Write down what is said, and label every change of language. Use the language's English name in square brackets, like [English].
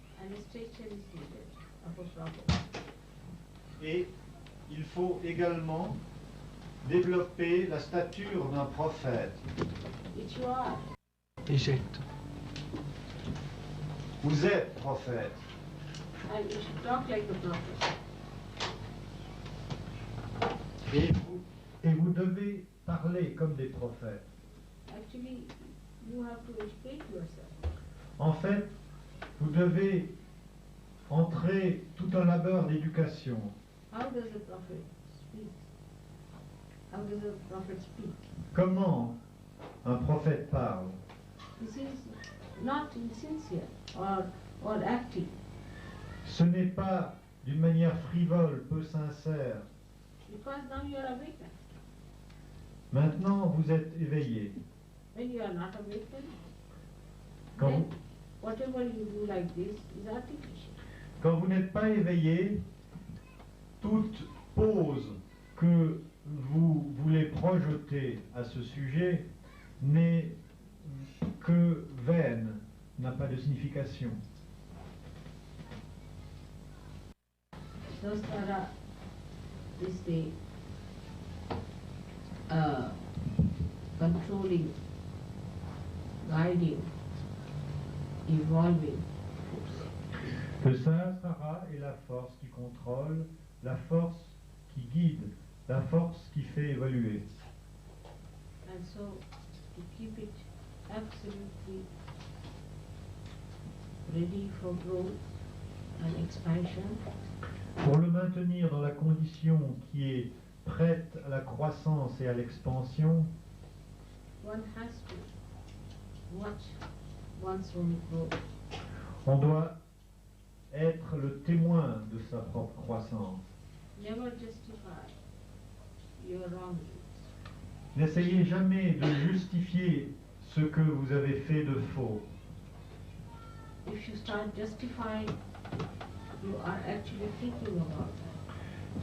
[English] and stature is needed of a prophet. [French] Et il faut également développer la stature d'un prophète. [English] Which you are. [French] Éjecte. Vous êtes prophète. [English] And you should talk like a prophet. [French] Et vous devez parler comme des prophètes. [English] Actually, you have to educate yourself. [French] En fait, vous devez entrer tout un labeur d'éducation. [English] How does a prophet speak? How does a prophet speak? [French] Comment un prophète parle? [English] This is not insincere or acting. [French] Ce n'est pas d'une manière frivole, peu sincère. [English] Because now you are awakened. [French] Maintenant, vous êtes éveillé. [English] When you are not awakened, [French] Quand [English] then [French] vous, [English] whatever you do like this is artificial. [French] quand vous n'êtes pas éveillé, toute pose que vous voulez projeter à ce sujet n'est que vaine, n'a pas de signification. [English] Sastara is the controlling, guiding, evolving force. [French] Le Sahasrara est la force qui contrôle, la force qui guide, la force qui fait évoluer. [English] And so to keep it absolutely ready for growth and expansion, [French] Pour le maintenir dans la condition qui est prête à la croissance et à l'expansion, [English] one has to watch one's own growth. [French] on doit être le témoin de sa propre croissance. [English] Never justify your wrongdoings. [French] N'essayez jamais de justifier ce que vous avez fait de faux. [English] If you start justifying, you are actually thinking about that.